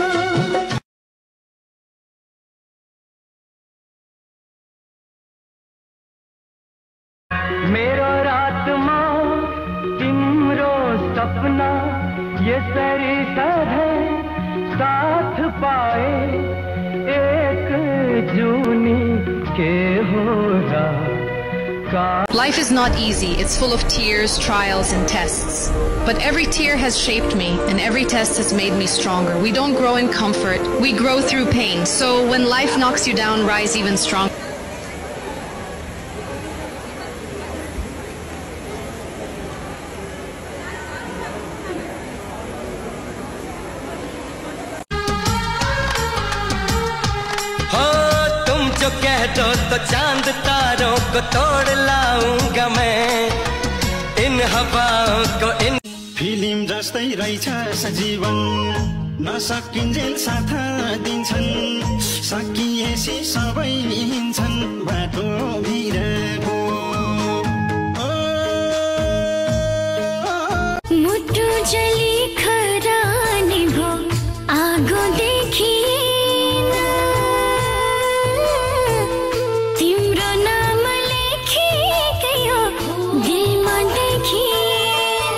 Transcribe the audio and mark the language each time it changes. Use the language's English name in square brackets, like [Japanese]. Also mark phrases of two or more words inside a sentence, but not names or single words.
[Nepali] मेरो रातमा तिम्रो सपना यसरी सधैँ साथ पाए एक जुनी के हो र का। [English] Life is not easy. It's full of tears, trials, and tests. But every tear has shaped me, and every test has made me stronger. We don't grow in comfort. We grow through pain. So when life knocks you down, rise even stronger. [Hindi] हो तुम जो कह दो तो चांद तारों को तोड़ लाऊंगा मैं, इन हवाओं को इन। [Nepali] फिल्म जस्तै रहेछ सजीवन, नसकिन्जेल साथ दिन्छन्, सकिएपछि सबै हिँड्छन् बाटो भिरको। मुटु जली खरानी भो आगो देखिन, तिम्रो नाम लेखेकै हो दिलमा देखिन।